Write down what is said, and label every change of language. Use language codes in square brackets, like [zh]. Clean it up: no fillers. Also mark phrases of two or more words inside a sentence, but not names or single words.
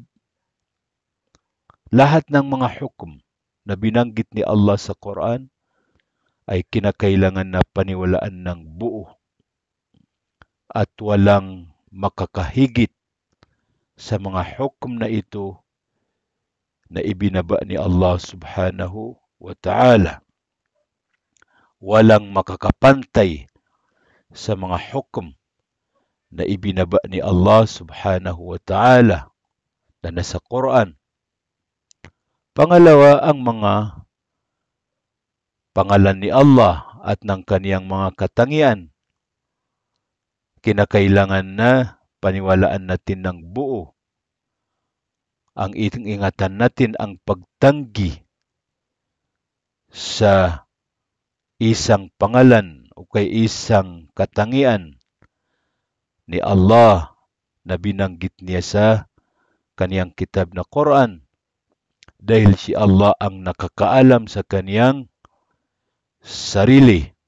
[tl] Lahat ng mga hukom na binanggit ni Allah sa Quran ay kinakailangan na paniwalaan ng buo at walang makakahigit sa mga hukom na ito na ibinaba ni Allah [ar] سبحانه وتعالى. [tl] Walang makakapantay sa mga hukom na ibinaba ni Allah [ar] سبحانه وتعالى [tl] na nasa Quran. Pangalawa, ang mga pangalan ni Allah at ng kaniyang mga katangian. Kinakailangan na paniwalaan natin ng buo. Ang ingatan natin ang pagtanggi sa isang pangalan o kay isang katangian ni Allah na binanggit niya sa kaniyang kitab na Quran, dahil si Allah ang nakakaalam sa kaniyang sarili.